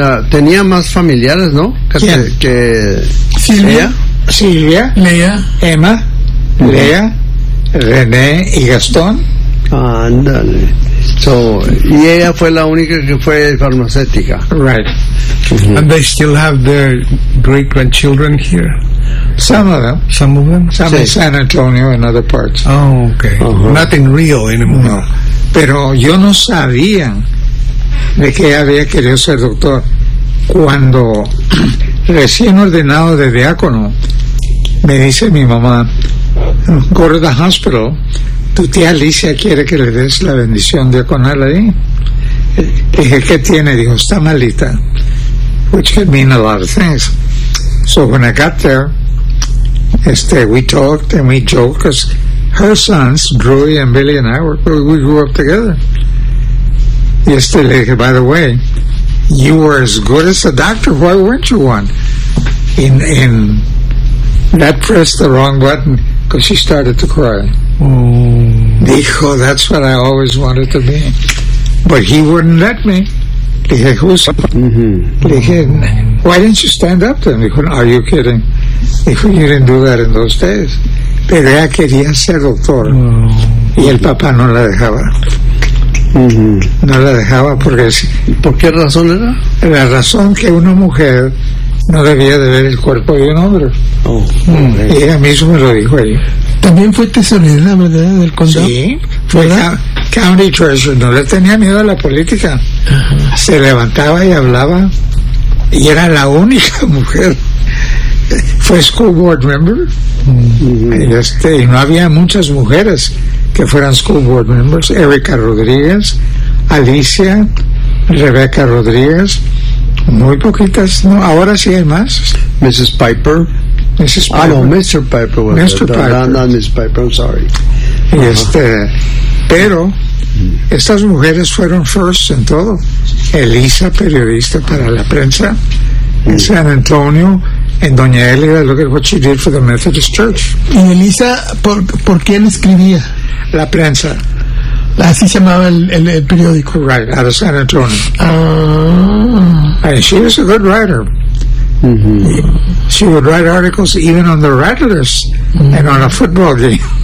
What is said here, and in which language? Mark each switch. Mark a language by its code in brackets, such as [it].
[es] Tenía más familiares, ¿no? ¿Quién? Silvia. Silvia. Lea. Emma. Uh-huh. Lea. René y Gastón. Ándale. So, y ella fue la única que fue farmacéutica. [en] Right. Mm-hmm. And they still have their great grandchildren here. Some of them. Some of them. Some in San Antonio and other parts. Oh, okay. Uh-huh. Nothing real anymore. No. [es] Pero yo no sabía de que ella había querido ser doctor cuando recién ordenado de diácono. Me dice mi mamá, [en] go to the hospital. [es] Tu tía Alicia quiere que le des la bendición diaconal ahí. Dije, ¿qué tiene? Dijo, está malita. [en] Which could mean a lot of things. So when I got there, we talked and we joked, because her sons, Drew and Billy and I, we grew up together. [es] Y le dije, [en] by the way, you were as good as a doctor, why weren't you one? And that pressed the wrong button, because she started to cry. Oh. Dijo, that's what I always wanted to be. But he wouldn't let me. [es] Le dije, [en] who's... [es] Le dije, [en] why didn't you stand up to him? Dijo, are you kidding? Dijo, you didn't do that in those days. [es] Pero ella quería ser doctor. Y el papá no la dejaba. No la dejaba porque... ¿Por qué razón era? La razón que una mujer no debía de ver el cuerpo de un hombre. Y ella misma me lo dijo ella. También fue tesorera, ¿verdad? Del condado. Sí, fue county treasurer. No le tenía miedo a la política. Ajá. Se levantaba y hablaba. Y era la única mujer. Fue school board member. Y no había muchas mujeres que fueran school board members. Erika Rodríguez, Alicia, Rebeca Rodríguez. Muy poquitas, ¿no? Ahora sí hay más. [en] Mrs. Piper. Mrs. Piper. Oh, no, Mr. Piper. Mr. Piper. No, Mrs. Piper, I'm sorry. Uh-huh. [es] Pero estas mujeres fueron first en todo. Elisa, periodista para la prensa. En San Antonio, en Doña Elida, [en] look at what she did for the Methodist Church. [es] ¿Y Elisa, por quién escribía? La prensa. Así se llamaba el periódico. [en] Right, out of San Antonio. Ah. And she was a good writer. She would write articles even on the Rattlers and on a football game.